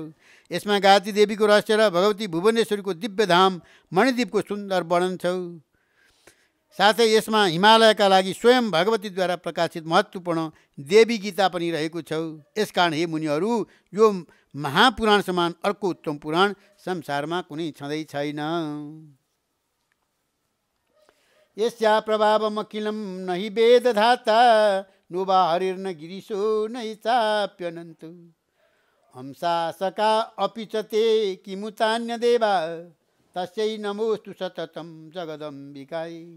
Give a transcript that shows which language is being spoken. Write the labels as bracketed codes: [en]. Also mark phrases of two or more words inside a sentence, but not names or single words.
[ne] यसमा गायत्री देवीको रहस्य र भगवती भुवनेश्वरीको दिव्य धाम मणिद्वीपको सुन्दर वर्णन छ। साथै यसमा हिमालयका लागि स्वयं भगवतीद्वारा प्रकाशित महत्त्वपूर्ण देवी गीता पनि रहेको छ। यसकारण हे मुनिहरू, यो महापुराण समान अर्को उत्तम पुराण संसारमा कुनै छँदै छैन। [sa] यस्या प्रभावमखिलं नहि वेदधाता नोवा हरिर्न गिरिशो नहि चाप्यनन्त हंसासका अपि च ते किमुतान्यदेवा तस्यै नमोस्तु सततं जगदम्बिकायै।